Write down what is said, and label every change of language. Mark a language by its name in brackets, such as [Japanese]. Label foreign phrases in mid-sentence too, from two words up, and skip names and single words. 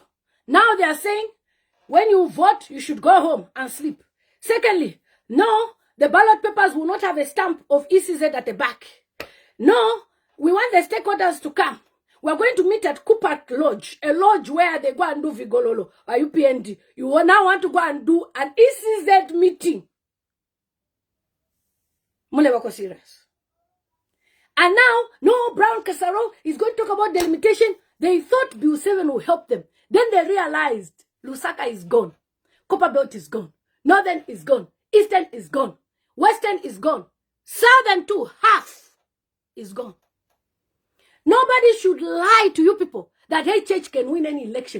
[English] Now they are saying, when you vote, you should go home and sleep. Secondly, no, the ballot papers will not have a stamp of ECZ at the back. No, we want the stakeholders to come. We're going to meet at Cooper Lodge, a lodge where they go and do Vigololo or UPND. You will now want to go and do an ECZ meeting. [Bemba] Mule wako serious. [English] And now, no, Brown KASARO is going to talk about delimitation. They thought Bill 7 will help them. Then they realized Lusaka is gone. Copperbelt is gone. Northern is gone. Eastern is gone. Western is gone. Southern too, half is gone. Nobody should lie to you people that HH can win any election.